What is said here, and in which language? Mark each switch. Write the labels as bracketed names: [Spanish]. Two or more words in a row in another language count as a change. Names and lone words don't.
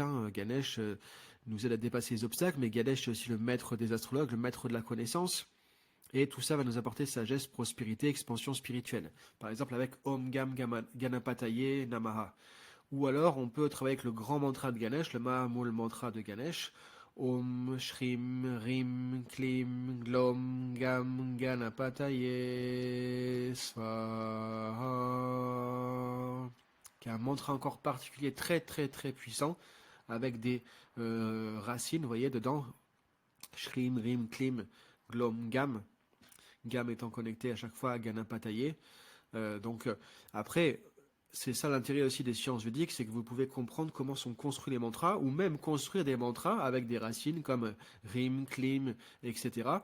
[French] Ganesh nous aide à dépasser les obstacles, mais Ganesh est aussi le maître des astrologues, le maître de la connaissance. Et tout ça va nous apporter sagesse, prospérité, expansion spirituelle. Par exemple avec [Sanskrit] Om Gam Ganapataye Namaha. [French] Ou alors on peut travailler avec le grand mantra de Ganesh, le Mahamul mantra de Ganesh. [Sanskrit] Om Shrim Rim Klim Glom Gam Ganapataye Svaha. [French] Qui est un mantra encore particulier, très très très puissant, avec des racines, vous voyez, dedans. [Sanskrit] Shrim Rim Klim Glom Gam. [French] Gam étant connecté à chaque fois à Ganapataye. Après, c'est ça l'intérêt aussi des sciences védiques, c'est que vous pouvez comprendre comment sont construits les mantras, ou même construire des mantras avec des racines comme [Sanskrit] Rim, Klim, [French] etc.